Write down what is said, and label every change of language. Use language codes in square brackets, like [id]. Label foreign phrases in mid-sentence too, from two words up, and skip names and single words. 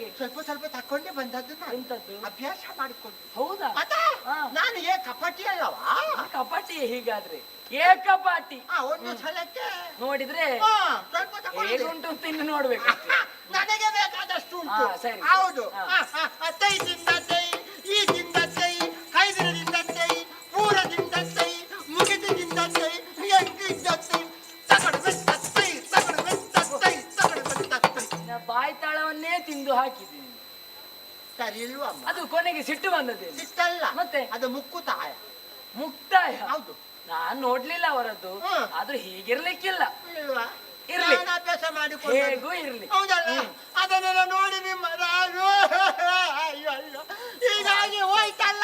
[kn] ಸ್ವಲ್ಪ ಸ್ವಲ್ಪ ತಕೊಂಡೆ ಬಂದದ್ದು. ಎಂತದ್ದು? ಅಭ್ಯಾಸ ಮಾಡಿಕೊಂಡು. ಹೌದಾ? ನಾನು ಕಪಟಿ ಅಲ್ಲವಾ? ಕಪಾಟಿ. ಹೀಗಾದ್ರೆ ಏಕಪಾಟಿ. ಒಂದು ಸಲಕ್ಕೆ ನೋಡಿದ್ರೆ ಸ್ವಲ್ಪ ಹೇಗುಂಟು ಅಂತ ಇನ್ನು ನೋಡ್ಬೇಕು. ನನಗೆ ಬೇಕಾದಷ್ಟು ಉಂಟು. ಸರಿ. ಹೌದು. ತೈದಿಂದ ತೈ, ಈದಿಂದ ತೈ, ಕೈದಿರದಿಂದ ತೈ, ಪೂರದಿಂದ ತೈ, ಮುಗಿದಿಂದ ತೈ, ಎಂಟಿದ್ದ ತೈ, ತಗಡ್ಬೆತ್ತ ತೈ, ತಗಡ್ಬೆತ್ತ ತೈ, ತಗಡ್ಬೆತ್ತ ತೈ. ಬಾಯ್ತಾಳವನ್ನೇ ತಿಂದು ಹಾಕಿದ್ದೀನಿ. ಸರಿ ಇಲ್ವಮ್ಮ? ಅದು ಕೊನೆಗೆ ಸಿಟ್ಟು ಬಂದದ್ದೇ. ಸಿಟ್ಟಲ್ಲ, ಮತ್ತೆ ಅದು ಮುಕ್ಕುತಾಯ. ಮುಕ್ತಾಯ? ಹೌದು. ನಾನ್ ನೋಡ್ಲಿಲ್ಲ ಅವರದ್ದು. ಆದ್ರೂ ಹೀಗಿರ್ಲಿಕ್ಕಿಲ್ಲ. ಇಲ್ವಾ? ಇರ್ಲಿ, ಅಭ್ಯಾಸ ಮಾಡಿಕೊಂಡು ಹೇಗೂ ಇರ್ಲಿ. ಹೌದಲ್ಲ? ಅದನ್ನೆಲ್ಲ ನೋಡಿ ನಿಮ್ಮ ರಾಜು ಅಯ್ಯೋ ಅಯ್ಯೋ ಹೀಗಾಗಿ ಹೋಯ್ತಲ್ಲ.